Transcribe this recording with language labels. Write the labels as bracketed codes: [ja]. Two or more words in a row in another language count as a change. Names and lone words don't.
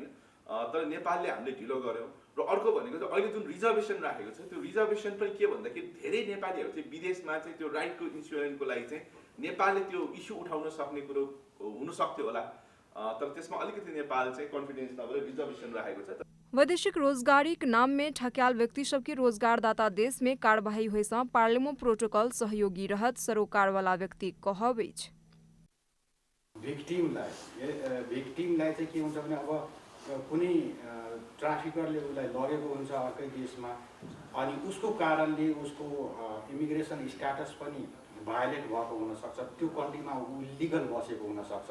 [ne] तर नेपालले हामीले ढिलो गर्यौँ। र अर्को भनेको चाहिँ अहिले जुन रिजर्भेसन राखेको छ त्यो रिजर्भेसन पनि के भन्दाखेरि धेरै नेपालीहरू चाहिँ विदेशमा चाहिँ त्यो राइटको इन्स्योरेन्सको लागि चाहिँ नेपालले त्यो इस्यु उठाउन सक्ने कुरो हुन सक्थ्यो होला। तर त्यसमा अलिकति नेपाल चाहिँ कन्फिडेन्स नभएर रिजर्भेसन राखेको छ। [mai] वैदेशिक रोजगारी के नाम में ठक्याल व्यक्ति सबके रोजगारदाता देश में कार्यवाही होइसँ पार्लिमो प्रोटोकॉल सहयोगी रहत सरोकार वाला व्यक्ति कहब अछि। [ne] भिक्टिमलाई चाहिँ के हुन्छ भने अब कुनै ट्राफिकरले उसलाई लगेको हुन्छ अर्कै देशमा अनि उसको कारणले उसको [en] immigration status [ne] पनि भायोलेट भएको हुनसक्छ, त्यो कन्ट्रीमा ऊ लिगल बसेको हुनसक्छ।